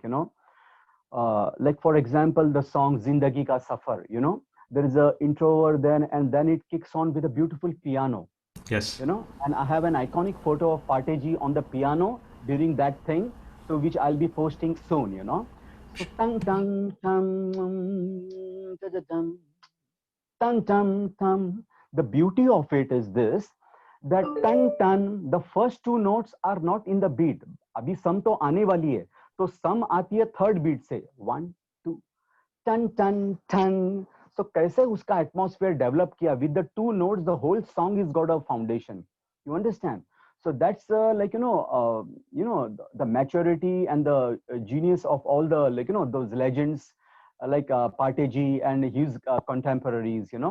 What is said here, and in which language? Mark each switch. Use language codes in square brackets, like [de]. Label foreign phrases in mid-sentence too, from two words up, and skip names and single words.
[en] Like for example, the song Zindagi Ka Safar. There is a intro over then, and then it kicks on with a beautiful piano. Yes. And I have an iconic photo of Parteji on the piano during that thing, so which I'll be posting soon. So tang tang tam da, da, dum, tang tam tam. The beauty of it is this, that tang tan, the first two notes are not in the beat. [hi] अभी सम तो आने वाली है, तो सम आती है [en] third beat [hi] से, 1 2 टन टन टन. [en] So [hi] कैसे उसका [en] atmosphere develop किया with the two notes, the whole song is got a foundation. You understand? So that's the maturity and the genius of all the those legends like Parteji and his contemporaries.